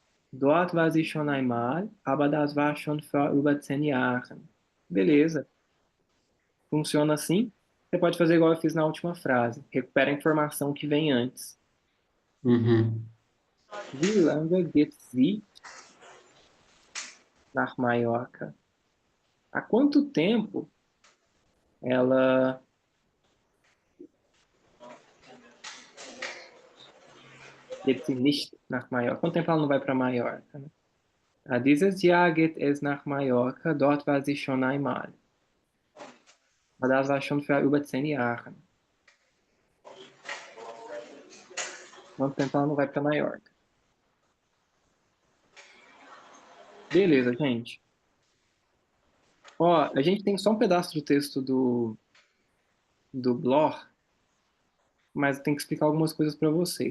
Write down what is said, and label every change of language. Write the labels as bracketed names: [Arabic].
[German] Dort war sie schon einmal, aber das war schon vor über 10 Jahren. [Portuguese] Beleza. Funciona assim. Você pode fazer igual eu fiz na última frase. Recupera a informação que vem antes. Uhum. [German] Wie lange geht sie nach Mallorca? [Portuguese] Há quanto tempo ela [German] geht sie nicht nach Mallorca? [Portuguese] Quanto tempo ela não vai para Mallorca, né? [German] Dieses Jahr geht es nach Mallorca. Dort war sie schon einmal. Aber das war schon vor über 10 Jahren. [Portuguese] Quanto tempo ela não vai para Mallorca? Beleza, gente. Ó, a gente tem só um pedaço do texto do Blor, mas tem que explicar algumas coisas para vocês.